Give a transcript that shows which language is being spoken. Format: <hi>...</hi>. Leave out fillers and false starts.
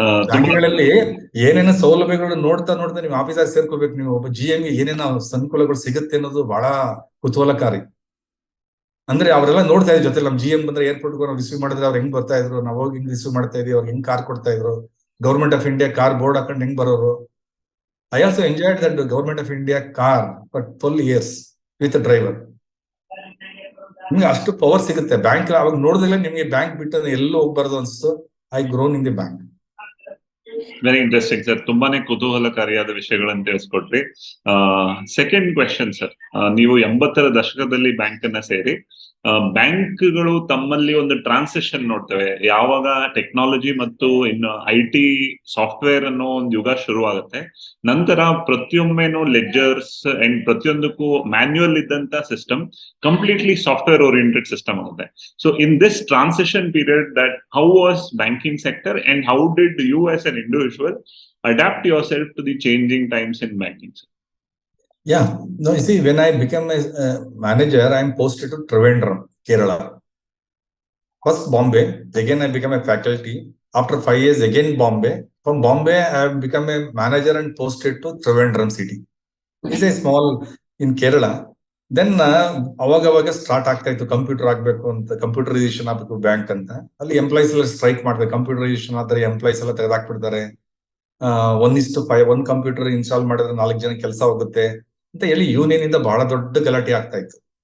<kn>ಬ್ಯಾಂಕ್ಗಳಲ್ಲಿ ಏನೇನೋ ಸೌಲಭ್ಯಗಳು ನೋಡ್ತಾ ನೀವು ಆಫೀಸಾಗಿ ಸೇರ್ಕೋಬೇಕು. ನೀವು ಒಬ್ಬ GM ಗೆ ಏನೇನೋ ಅನುಕೂಲಗಳು ಸಿಗುತ್ತೆ ಅನ್ನೋದು ಬಹಳ ಕುತೂಹಲಕಾರಿ. ಅಂದ್ರೆ ಅವರೆಲ್ಲ ನೋಡ್ತಾ ಇದ್ರು ಜೊತೆ. ನಮ್ GM ಬಂದ್ರೆ ಏರ್ಪೋರ್ಟ್ ನಾವು ರಿಸೀವ್ ಮಾಡಿದ್ರೆ ಅವ್ರು ಹೆಂಗ್ ಬರ್ತಾ ಇದ್ರು, ನಾವು ಹೋಗಿ ಹಿಂಗ್ ರಿಸೀವ್ ಮಾಡ್ತಾ ಇದ್ವಿ, ಅವ್ರು ಹೆಂಗ್ ಕಾರ್ ಕೊಡ್ತಾ ಇದ್ರು, government of India car board ಹಾಕೊಂಡು ಹೆಂಗ್ ಬರೋರು.</kn> <en>I also enjoyed that Government of India car for 12 years with a driver.</en> <kn>ನಿಮ್ಗೆ ಅಷ್ಟು ಪವರ್ ಸಿಗುತ್ತೆ ಬ್ಯಾಂಕ್. ಅವಾಗ ನೋಡಿದ್ರೆ ನಿಮ್ಗೆ ಬ್ಯಾಂಕ್ ಬಿಟ್ಟು ಎಲ್ಲೂ ಹೋಗ್ಬಾರ್ದು ಅನ್ಸ್ತು.</kn> <en>I grown in the bank. Very interesting sir,</en> <kn>ತುಂಬಾನೇ ಕುತೂಹಲಕಾರಿಯಾದ ವಿಷಯಗಳನ್ನು ತಿಳಿಸ್ಕೊಟ್ರಿ. ಸೆಕೆಂಡ್ ಕ್ವೆಶನ್ ಸರ್, ನೀವು 80ರ ದಶಕದಲ್ಲಿ ಬ್ಯಾಂಕ್ ಅನ್ನ ಸೇರಿ, ಬ್ಯಾಂಕ್ಗಳು ತಮ್ಮಲ್ಲಿ ಒಂದು ಟ್ರಾನ್ಸಿಷನ್ ನೋಡ್ತೇವೆ. ಯಾವಾಗ ಟೆಕ್ನಾಲಜಿ ಮತ್ತು ಇನ್ನು IT ಸಾಫ್ಟ್ವೇರ್ ಅನ್ನೋ ಒಂದು ಯುಗ ಶುರುವಾಗುತ್ತೆ, ನಂತರ ಪ್ರತಿಯೊಮ್ಮೆನೂ ಲೆಡ್ಜರ್ಸ್ ಅಂಡ್ ಪ್ರತಿಯೊಂದಕ್ಕೂ ಮ್ಯಾನ್ಯುಯಲ್ ಇದ್ದಂತ system completely software oriented system ಆಗುತ್ತೆ.</kn> <en>So in this transition period, that how was banking sector and how did you as an individual adapt yourself to the changing times in banking? Yeah, no, you see, when I became a manager, I am posted to Trivandrum, Kerala. First Bombay, again I became a faculty. After 5 years, again Bombay. From Bombay, I have become a manager and posted to Trivandrum city. It's a small in Kerala.</en> <kn>Then ಅವಾಗ start ಆಗ್ತಾ ಇತ್ತು, computer ಆಗ್ಬೇಕು ಅಂತ, computerisation ಆಗ್ಬೇಕು bank ಅಂತ. ಅಲ್ಲಿ employees ಎಲ್ಲ strike ಮಾಡ್ತಾರೆ. ಕಂಪ್ಯೂಟರೈಸೇಷನ್ ಆದ್ರೆ ಎಂಪ್ಲಾಯ್ಸ್ ಎಲ್ಲ ತೆಗೆದಾಕ್ಬಿಡ್ತಾರೆ. 1:5 ಒಂದು ಕಂಪ್ಯೂಟರ್ ಇನ್ಸ್ಟಾಲ್ ಮಾಡಿದ್ರೆ 4 ಜನ ಕೆಲಸ ಹೋಗುತ್ತೆ ಅಂತ ಹೇಳಿ ಯೂನಿಯನ್ ಇಂದ ಬಹಳ ದೊಡ್ಡ ಗಲಾಟೆ ಆಗ್ತಾ ಇತ್ತು.</kn>